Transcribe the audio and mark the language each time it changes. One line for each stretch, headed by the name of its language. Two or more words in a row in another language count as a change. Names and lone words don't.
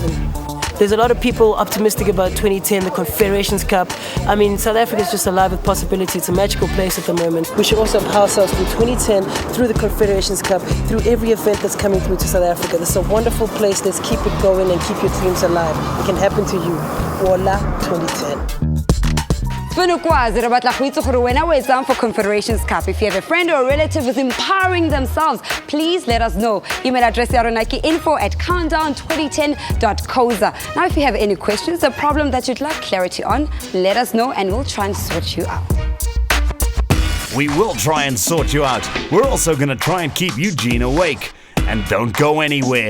English: There's a lot of people optimistic about 2010, the Confederations Cup. I mean, South Africa is just alive with possibility. It's a magical place at the moment. We should also empower ourselves through 2010, through the Confederations Cup, through every event that's coming through to South Africa. This is a wonderful place. Let's keep it going and keep your dreams alive. It can happen to you. Voila, 2010.
Tswana: Funukwazi re batla go itse gore wena o etsang for Confederations Cup.
English: If you have a friend or a relative who's empowering themselves, please let us know. Email address
Tswana: ya rona ke info@countdown2010.coza.
English: Now, if you have any questions, a problem that you'd like clarity on, let us know and we'll try and sort you out. We will try and sort you out. We're also going to try and keep Eugene awake. And don't go anywhere.